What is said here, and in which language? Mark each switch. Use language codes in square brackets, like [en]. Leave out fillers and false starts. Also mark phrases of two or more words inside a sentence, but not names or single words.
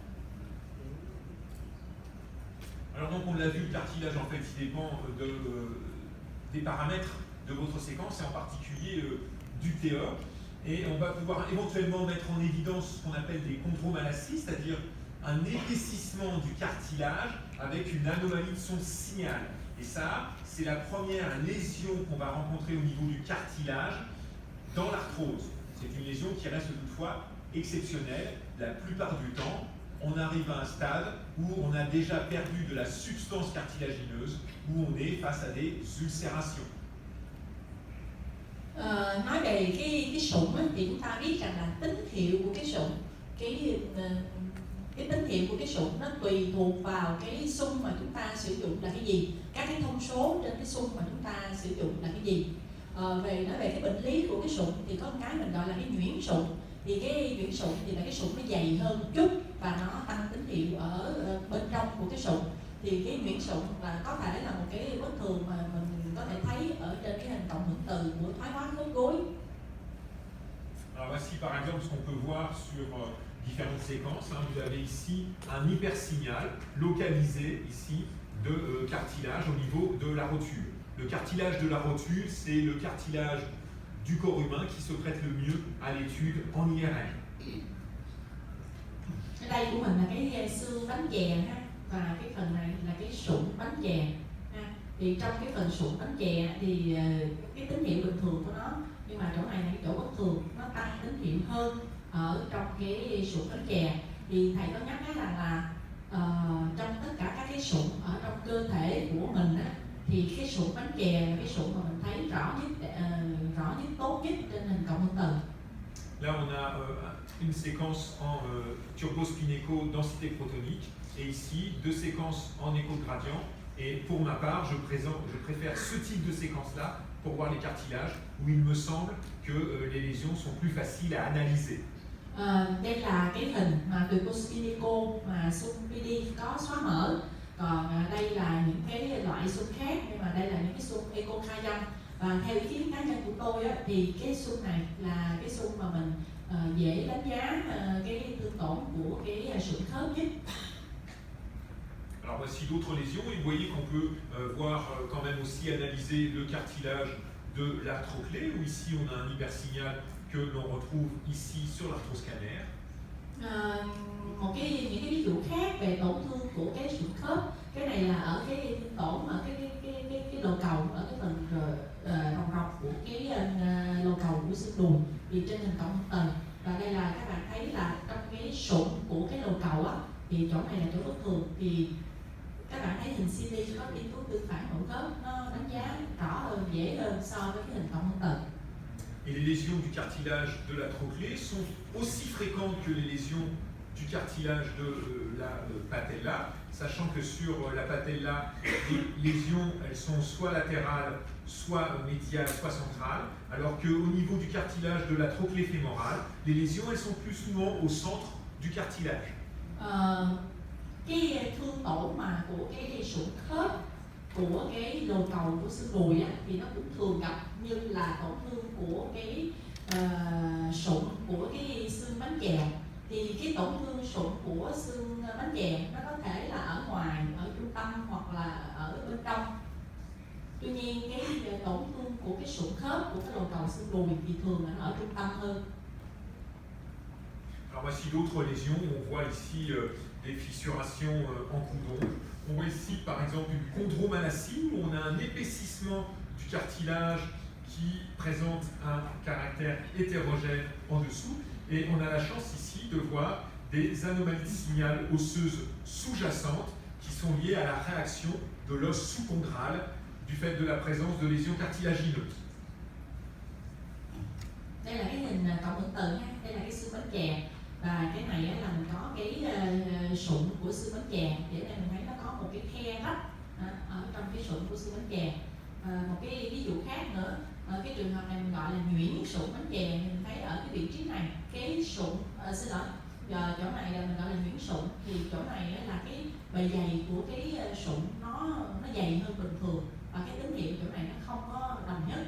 [fr] Alors donc on l'a vu, le cartilage en fait il dépend des paramètres de votre séquence et en particulier du TE, et on va pouvoir éventuellement mettre en évidence ce qu'on appelle des chondromalacies, c'est-à-dire un épaississement du cartilage avec une anomalie de son signal. Et ça, c'est la première lésion qu'on va rencontrer au niveau du cartilage dans l'arthrose. C'est une lésion qui reste toutefois exceptionnelle. La plupart du temps, on arrive à un stade où on a déjà perdu de la substance cartilagineuse, où on est face à des ulcérations. [vi] Nói về cái sụn thì chúng ta biết rằng là tín hiệu của cái sụn, cái tín hiệu của cái sụn nó tùy thuộc vào cái xung mà chúng ta sử dụng là cái gì, các cái thông số trên cái xung mà chúng ta sử dụng là cái gì. Nói về cái bệnh lý của cái sụn thì có một cái mình gọi là cái nhuyễn sụn, thì cái nhuyễn sụn thì là cái sụn nó dày hơn một chút và nó tăng tính hiệu ở bên trong của cái sụn. Thì cái nhuyễn sụn là có thể là một cái bất thường mà mình có thể thấy ở trên cái hình cộng hưởng từ của thoái hóa khớp gối. [fr] Alors voici par exemple ce qu'on peut voir sur différentes séquences. Vous avez ici un hypersignal localisé ici de cartilage au niveau de la rotule. Le cartilage de la rotule, c'est le cartilage du corps humain qui se prête le mieux à l'étude en IRM. [vi] Ở đây của mình là cái xương bánh chè ha, và cái phần này là cái sụn bánh chè ha. Thì trong cái phần sụn bánh chè thì cái tín hiệu bình thường của nó, nhưng mà chỗ này là cái chỗ bất thường, nó tăng tín hiệu hơn ở trong cái sụn bánh chè. Thì thầy có nhắc rằng là trong tất cả các cái sụn ở trong cơ thể của mình á, thì cái sụn bánh chè là cái sụn mà mình thấy rõ nhất tốt nhất trên hình cộng hưởng từ. [fr] Là, on a une séquence en turbospinéco-densité protonique et ici deux séquences en écho-gradient. Et pour ma part, je préfère ce type de séquence-là pour voir les cartilages où il me semble que les lésions sont plus faciles à analyser. [vi] Đây là cái hình mà turbospinéco mà xung PD có xóa mở. Còn đây là những cái loại xung khác, nhưng mà đây là những cái xung écho-gradient. Và theo ý kiến cá nhân của tôi á, thì cái xung này là cái xung mà mình dễ đánh giá cái thương tổn của cái sụn khớp nhất. [fr] Alors voici d'autres lésions et vous voyez qu'on peut voir quand même aussi analyser le cartilage de l'arthroclée, où ici on a un hypersignal que l'on retrouve ici sur l'arthroscanner. [vi] Những cái ví dụ khác về tổn thương của cái sụn khớp, cái này là ở cái thương tổn ở cái lồ cầu, ở cái phần ròng rọc của cái lồ cầu của xương đùi, thì trên hình cộng hưởng từ. Và đây là các bạn thấy là trong cái sụn của cái lồ cầu á, thì chỗ này là chỗ bất thường. Thì các bạn thấy hình CT có nghiên cứu tương phản hỗn khớp, nó đánh giá rõ hơn, dễ hơn so với cái hình cộng hưởng từ. [fr] Et les lésions du cartilage de la trochlée sont aussi fréquentes que les lésions du cartilage de la patella, sachant que sur la patella, les lésions elles sont soit latérales, soit médiales, soit centrales, alors qu'au niveau du cartilage de la trochlée fémorale, les lésions elles sont plus souvent au centre du cartilage. [vi] Cái thương tổn mà của cái sụn khớp của cái lồ cầu của xương đùi á, thì nó cũng thường gặp như là tổn thương của cái sụn của cái xương bánh chè. Thì cái tổn thương sụn của xương bánh chè nó có thể là ở ngoài, ở trung tâm hoặc là ở bên trong. Tuy nhiên cái tổn thương của cái sụn khớp của cái lồ cầu xương đùi thì thường là nó ở trung tâm hơn. [fr] Alors voici d'autres lésions, on voit ici des fissurations en coudon. On voit ici par exemple une chondromalacie où on a un épaississement du cartilage qui présente un caractère hétérogène en dessous. Et on a la chance ici de voir des anomalies signales osseuses sous-jacentes qui sont liées à la réaction de l'os sous-chondral du fait de la présence de lésions cartilagineuses. [vi] Đây là cái hình cộng hưởng từ ha, đây là cái xương bánh chè. Và cái này là mình có cái sụn của xương bánh chè, để đây mình thấy nó có một cái khe rách ở trong cái sụn của xương bánh chè. Một cái ví dụ khác nữa, cái trường hợp này mình gọi là nhuyễn sụn bánh chè, mình thấy ở cái vị trí này cái sụn xin lỗi, chỗ này là mình gọi là nhuyễn sụn, thì chỗ này là cái bề dày của cái sụn nó dày hơn bình thường, và cái tín hiệu chỗ này nó không có đồng nhất.